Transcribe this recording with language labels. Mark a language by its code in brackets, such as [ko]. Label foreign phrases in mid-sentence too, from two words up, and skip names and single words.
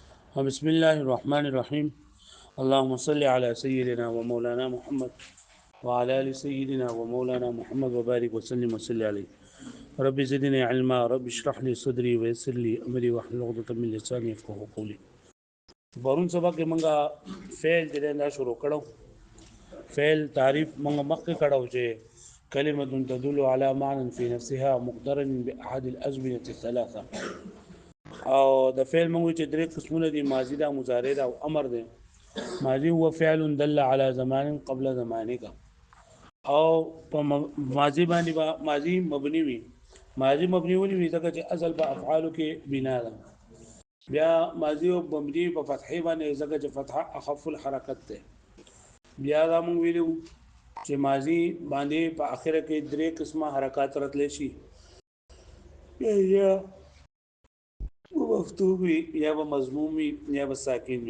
[ar] بسم الله الرحمن الرحيم. اللهم صل على سيدنا ومولانا محمد وعلى ال سيدنا ومولانا محمد وبارك وسلم وصل عليه. رب زدني علما، رب اشرح لي صدري ويسر لي امري واحلل عقدة من لساني يفقهوا قولي. [ps] پرون سبق کې مونږه فعل دې نه شروع کړو. فعل تعریف مونږه مخکې کړو چې [ar] كلمة تدل على معنى في نفسها مقترن بأحد الأزمنة الثلاثة. [ps] او د فعل مونږ چې درې قسمونه دي، ماضي دا، مضارع دا او امر دی. [ar] ماضي هو فعل دل على زمان قبل زمانك، [ps] او په ماضي باندې ماضي مبني وي. ماضي مبني ولې وي؟ ځکه چې اصل په افعالو کې بنا ده. بیا ماضي او مبني په فتحې باندې، ځکه چې فتحه [ar] اخف الحرکت [ps] ده. بیا دا مونږ ویلو چې ماضي باندې په اخره کې درې قسمه حرکات راتلی شي، یا مفتوح وي، یا به مضموم وي، یا به ساکن وي.